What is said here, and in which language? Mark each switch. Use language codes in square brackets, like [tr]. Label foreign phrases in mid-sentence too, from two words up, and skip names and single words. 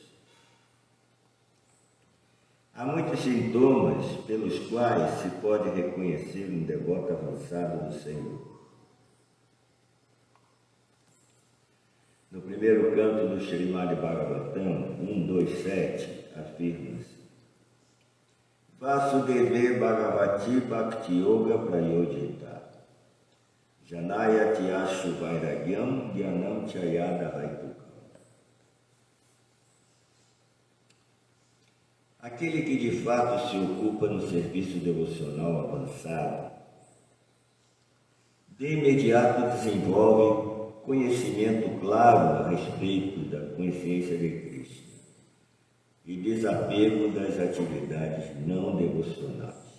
[pt] Há muitos sintomas pelos quais se pode reconhecer um devoto avançado do Senhor. No primeiro canto do Srimad Bhagavatam 1.2.7, afirma-se: [sa] Vasudeve Bhagavati Bhakti Yoga Prayojita Janayati Ashu Vairagyam Dhyanam Chayada Haitukam. [pt] Aquele que de fato se ocupa no serviço devocional avançado, de imediato desenvolve conhecimento claro a respeito da consciência de Cristo e desapego das atividades não devocionais.